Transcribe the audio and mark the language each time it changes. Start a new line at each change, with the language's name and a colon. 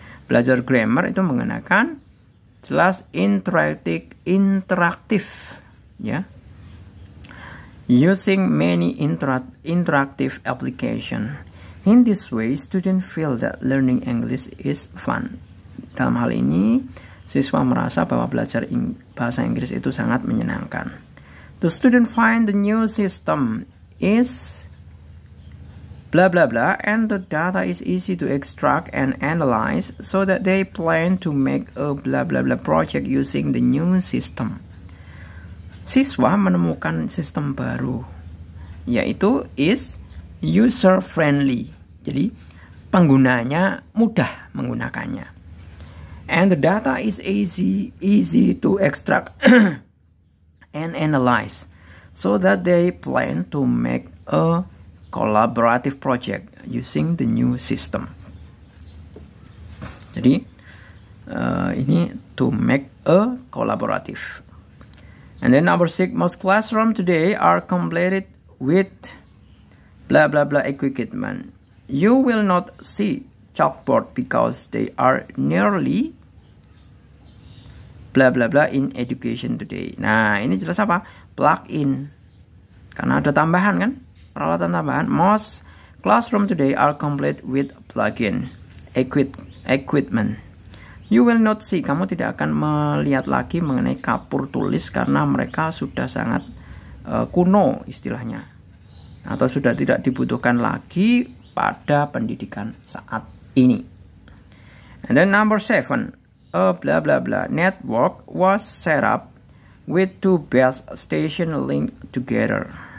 Indonesian: Belajar grammar itu menggunakan jelas interaktif ya.
English: Using many interactive application. In this way, students feel that learning English is fun.
Indonesian: Dalam hal ini, siswa merasa bahwa belajar bahasa Inggris itu sangat menyenangkan.
English: The student find the new system is blah blah blah and the data is easy to extract and analyze, so that they plan to make a blah blah blah project using the new system.
Indonesian: Siswa menemukan sistem baru, yaitu
English: is user friendly.
Indonesian: Jadi penggunanya mudah menggunakannya.
English: And the data is easy to extract and analyze, so that they plan to make a collaborative project using the new system.
Indonesian: Jadi ini
English: to make a collaborative. And then number 6, most classrooms today are completed with blah blah blah equipment. You will not see chalkboard because they are nearly blah blah blah in education today.
Indonesian: Nah, ini jelas apa? Plug-in. Karena ada tambahan kan? Peralatan tambahan.
English: Most classroom today are complete with plug-in equipment. You will not see,
Indonesian: kamu tidak akan melihat lagi mengenai kapur tulis karena mereka sudah sangat kuno istilahnya. Atau sudah tidak dibutuhkan lagi pada pendidikan saat ini.
English: And then number 7, a blah blah blah network was set up with 2 base stations linked together.